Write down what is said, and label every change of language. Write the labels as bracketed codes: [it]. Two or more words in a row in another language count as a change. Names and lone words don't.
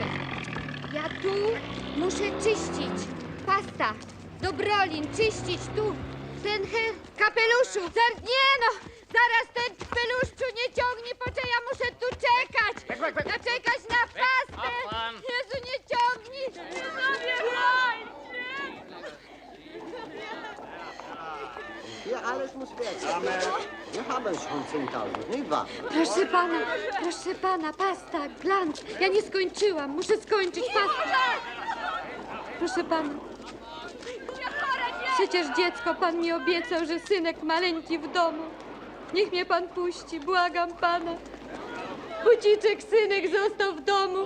[pl] Ja tu muszę czyścić. Pasta, Dobrolin, czyścić tu. Ten kapeluszu. Nie no, zaraz ten kapeluszczu nie ciągnie, poczekaj, ja muszę tu czekać. Czekać na pastę. Jezu, nie ciągnij. [de] Hier alles muss weg sein. Wir haben schon 10.000, nicht wahr? [pl] Proszę pana, pasta, glans. Ja nie skończyłam, muszę skończyć pastę. Proszę pana. Przecież dziecko pan mi obiecał, że synek maleńki w domu. Niech mnie pan puści, błagam pana. Buciczek, synek został w domu.